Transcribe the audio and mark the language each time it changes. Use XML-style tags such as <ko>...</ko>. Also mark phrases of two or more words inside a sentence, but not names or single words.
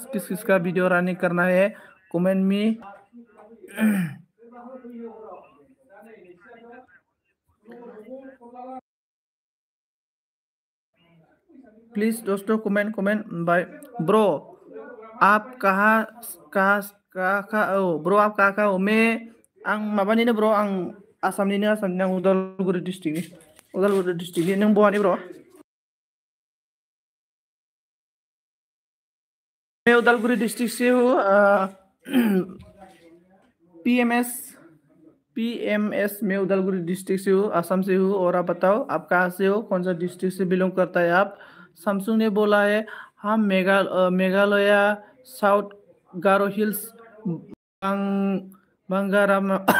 <hi>किस किस का</hi> <en>video running</en> <hi>करना है कमेंट में। प्लीज दोस्तों</hi> <en>comment comment bye.</en> <hi>ब्रो आप कहाँ कहाँ कहाँ हो ब्रो, आप कहाँ हो?</hi> <brx>मैं आं माबानिनो ब्रो, आं आसामनिनो आं उदालगुरि डिस्ट्रिक्टनि। नों बहानि</brx> <hi>ब्रो? मैं उदालगुरि डिस्ट्रिक्ट से हूँ। PMS में उदालगुरि डिस्ट्रिक्ट से हूँ, आसाम से हूँ। और आप बताओ आप कहाँ से हो, कौन सा डिस्ट्रिक्ट से बिलोंग करता है आप? सैमसंग ने बोला है हम मेघालय साउथ गारो हिल्स बंगाराम।</hi>